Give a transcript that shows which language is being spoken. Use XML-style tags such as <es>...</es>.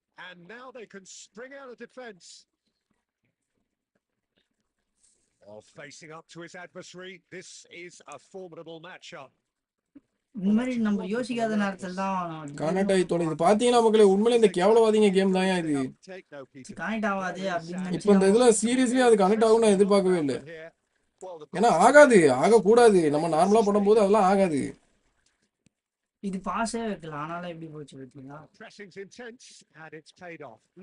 <en>And now they can spring out of defence. Facing up to his adversary, this is a formidable matchup.</en> <ta>இந்த மாதிரி நம்ம யோசிக்காத நேரத்தில் தான் கனெக்ட் ஆகி தொலைது. பார்த்தீங்கன்னா மக்களே உண்மையிலே இந்த கேவலவாதிங்க கேம் தான் இது. கனெக்ட் ஆகாது அப்படின்னு இப்போ இந்த இதில் சீரியஸ்லி அது கனெக்ட் ஆகும் நான் எதிர்பார்க்கவே இல்லை. ஏன்னா ஆகாது, ஆகக்கூடாது. நம்ம நார்மலாக பண்ணும்போது அதெல்லாம் ஆகாது. இது பாஸே வைக்கலாம், ஆனாலும் எப்படி போச்சு பார்த்தீங்களா?</ta> <en>Pressing's intense and it's paid off.</en>